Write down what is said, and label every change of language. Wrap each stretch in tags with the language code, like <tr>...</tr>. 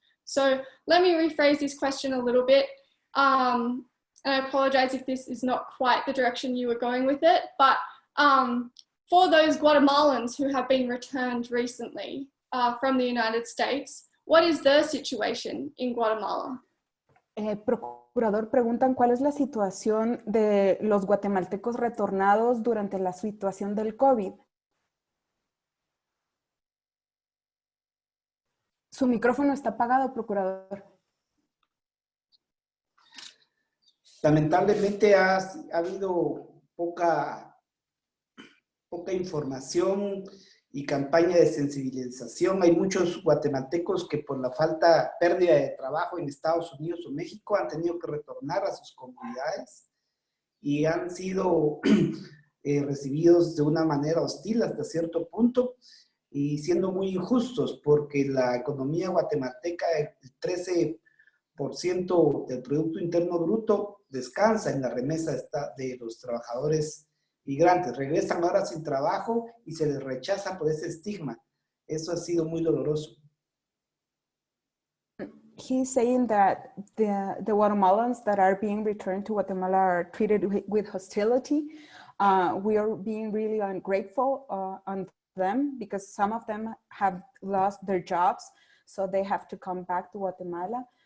<en>So let me rephrase this question a little bit. And I apologize if this is not quite the direction you were going with it, but for those Guatemalans who have been returned recently from the United States, what is their situation in Guatemala?</en> <es>Procurador, preguntan cuál es la situación de los guatemaltecos retornados durante la situación del COVID. Su micrófono está apagado, Procurador. Lamentablemente ha habido poca información y campaña de sensibilización. Hay muchos guatemaltecos que por la pérdida de trabajo en Estados Unidos o México han tenido que retornar a sus comunidades y han sido recibidos de una manera hostil hasta cierto punto y siendo muy injustos porque la economía guatemalteca, el 13% del Producto Interno Bruto descansa en la remesa de los trabajadores migrantes. Regresan ahora sin trabajo y se les rechaza por ese estigma. Eso ha sido muy doloroso.</es> <en>He's saying that the Guatemalans that are being returned to Guatemala are treated with hostility. We are being really ungrateful on them because some of them have lost their jobs, so they have to come back to Guatemala.</en>